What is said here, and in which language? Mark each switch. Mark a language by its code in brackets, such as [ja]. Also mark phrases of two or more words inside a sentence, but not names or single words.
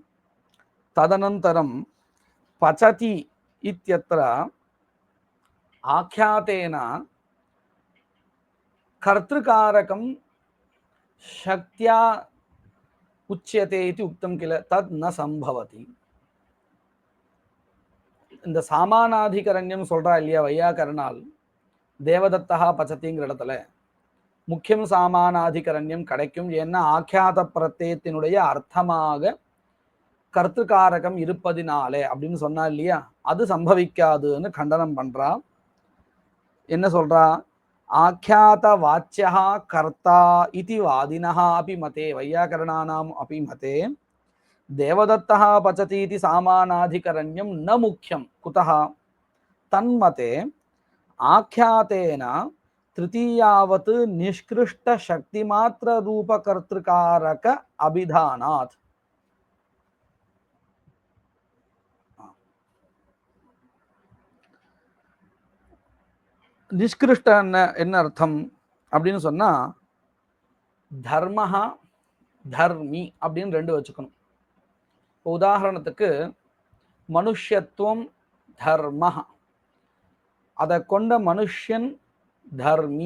[sa] तदनन्तरं पचति इत्यत्र आख्यातेन कर्तृकारकं शक्त्या उच्यते इति उक्तं किल, तद् न संभवति। [ta] இந்த சாமானாதிகரண்யம் சொல்றா இல்லையா வையாகரணால், தேவதத்தா பச்சதிங்கிற இடத்துல முக்கியம் சாமானாதிகரண்யம் கிடைக்கும். ஏன்னா ஆக்கியாத பிரத்யத்தினுடைய அர்த்தமாக கர்த்தகாரகம் இருப்பதினாலே அப்படின்னு சொன்னா இல்லையா, அது சம்பவிக்காதுன்னு கண்டனம் பண்றா. என்ன சொல்றா? [sa] आख्यात वाच्य कर्ता इति वादिनः अपि मते, वैयाकरणानाम् अपि मते देवदत्तः पचति इति सामानाधिकरण्यं न मुख्यं। कुतः? तन्मते आख्यातेन तृतीयावत् निष्कृष्ट शक्तिमात्र रूपकर्तृकारक अभिधानात्। [ta] निष्कृष्ट என்ன அர்த்தம் அப்படின்னு சொன்னா, [sa] धर्मः धर्मी [ta] அப்படின்னு ரெண்டு வச்சுக்கணும். உதாரணத்துக்கு மனுஷ்யத்துவம் தர்மஹ, அதை கொண்ட மனுஷன் தர்மி.